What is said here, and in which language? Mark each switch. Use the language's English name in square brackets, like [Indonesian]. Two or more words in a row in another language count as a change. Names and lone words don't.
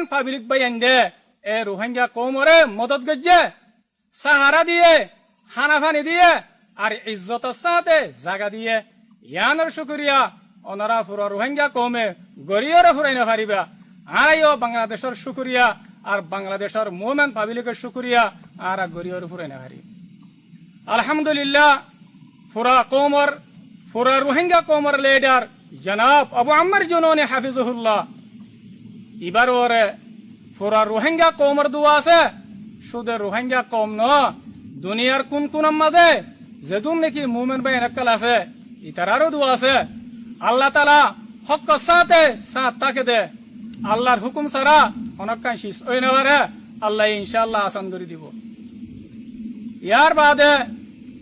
[Rohingya] पब्लिक बयान दे ए रोहिंग्या कौमरे मदद गजे सहारा दिए खाना पानी दिए और इज्जत साथे जागा दिए यानर शुक्रिया ओनारा पूरा रोहिंग्या कौमे गरियरे फुराइना पारिबा आयो बांग्लादेशर शुक्रिया और बांग्लादेशर मोमेन पब्लिकेर शुक्रिया आरा गरियरे फुराइना पारि अल्हम्दुलिल्लाह पूरा रोहिंग्या कौमर लीडर जनाब अबू अम्मर जुनूनी हाफिजुहुल्लाह इबार ओरे पूरा रोहिंग्या कौमर दुआ আছে শুধু রোহিঙ্গা কম ন দুনিয়ার কোন কোন মাঝে যেদুন নাকি মোমেন ভাই নকল আছে ইতারারও দুয়া আছে আল্লাহ তাআলা হক সাথে সাথ তাকে দে আল্লাহর হুকুম ছাড়া অনকান শেষ হই না পারে আল্লাহ ইনশাআল্লাহ আসান করে দিব ইয়ার বাদে